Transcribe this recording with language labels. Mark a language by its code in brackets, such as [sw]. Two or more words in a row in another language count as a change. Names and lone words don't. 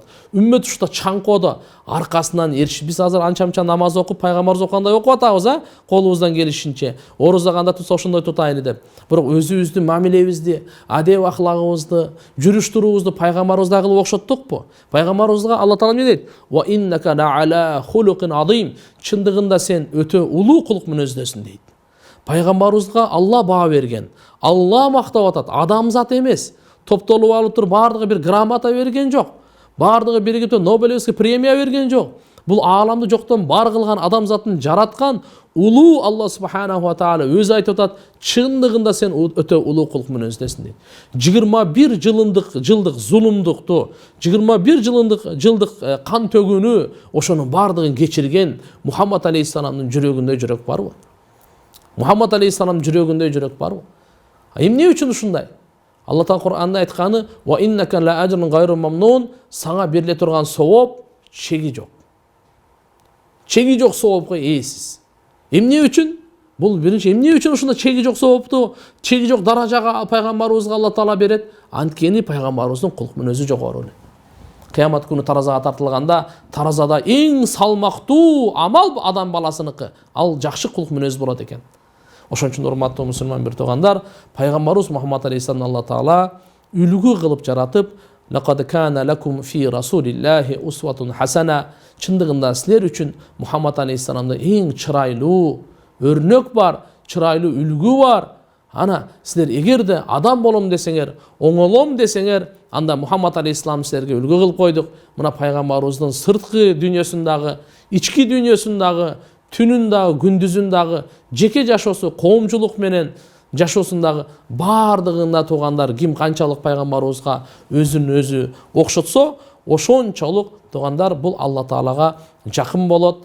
[ky] Үммөт ушта чаңкоодо, аркасынан эришип, биз азыр анча-мынча намаз окуп, пайгамбарыбыз окугандай окуп атабыз, колубуздан келишинче. Оруза кандай тутса ошондой тутайлы деп. Бирок өзүбүздүн мамилебизди, адеп ахлагыбызды, жүрүш туруубузду пайгамбарыбыздай кылып окшоттукпу? Пайгамбарыбызга Алла Таала эмне дейт? [ar] "وإنك لعلى خلق عظيم." [ky] Чындыгында сен өтө улуу кулук мүнөздөсүң дейт. Пайгамбарыбызга Алла баа берген. Алла мактап атат, адамзат эмес. Топтолуп алып туруп бардыгы бир грамота берген жок. Бардыгы биригип [ru] Нобелевский премия [ky] берген жок. Бул ааламды жоктон бар кылган, адамзатын жараткан улуу Алла [ar] سبحانه وتعالى [ky] өзү айтып атат, чындыгында сен өтө улуу кулук мүнөздөсүң дейт. 21 жылдык зулумдукту, 21 жылдык кан төгүүнү, ошонун бардыгын кечирген Мухаммад алейхиссаламдын жүрөгүндө жүрөк барбы? Мухаммад алейхиссаламдын жүрөгүндө жүрөк барбы? Эмне үчүн ушундай? Алла Таала Кур'анда айтканы: [ar] "وإن لك لأجرا غير ممنون", [ky] сага бериле турган сооп чеги жок. Чеги жок соопко ээсиз. Эмне үчүн? Бул биринчи эмне үчүн ушундай чеги жок соопту, чеги жок даражага пайгамбарыбызга Алла Таала берет? Анткени пайгамбарыбыздын кулук мүнөзү жогору эле. Кыямат күнү таразага тартылганда, таразада эң салмактуу амал адам баласыныкы, ал жакшы кулук мүнөз болот экен. Ошон үчүн урматтуу мусулман бир туугандар, пайгамбарыбыз Мухаммад алейхиссалам Алла Таала үлгү кылып жаратып, [ar] "لقد كان لكم في رسول الله أسوة حسنة", [ky] чындыгында силер үчүн Мухаммад алейхиссаламда эң чырайлуу өрнөк бар, чырайлуу үлгү бар. Ана силер эгерде адам болом десеңер, оңолом десеңер, анда Мухаммад алейхиссалам силерге үлгү кылып койдук. Мына пайгамбарыбыздын сырткы дүйнөсүндагы, ички дүйнөсүндагы, түнүндагы, күндүзүндагы жеке жашоосу, коомчулук менен жашоосундагы бардыгында туугандар ким канчалык пайгамбарыбызга өзүн өзү окшотсо, ошончолук туугандар бул Алла Таалага жакын болот.